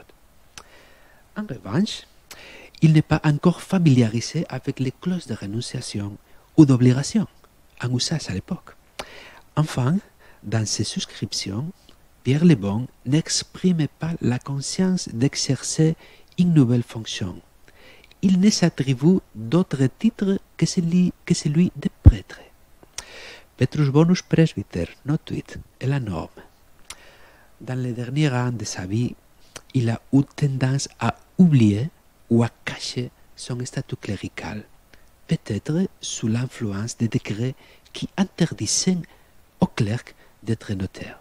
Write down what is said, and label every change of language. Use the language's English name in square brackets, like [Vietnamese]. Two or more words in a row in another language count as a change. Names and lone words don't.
[French] En revanche, il n'est pas encore familiarisé avec les clauses de renonciation ou d'obligation en usage à l'époque. Enfin, dans ses souscriptions, Pierre le Bon n'exprime pas la conscience d'exercer une nouvelle fonction. Il ne s'attribue d'autres titres que celui de prêtre. [Latin] Petrus Bonus presbyter, notuit, [French] est la norme. Dans les derniers ans de sa vie, il a eu tendance à oublier ou à cacher son statut clérical, peut-être sous l'influence des décrets qui interdisaient aux clercs d'être notaires.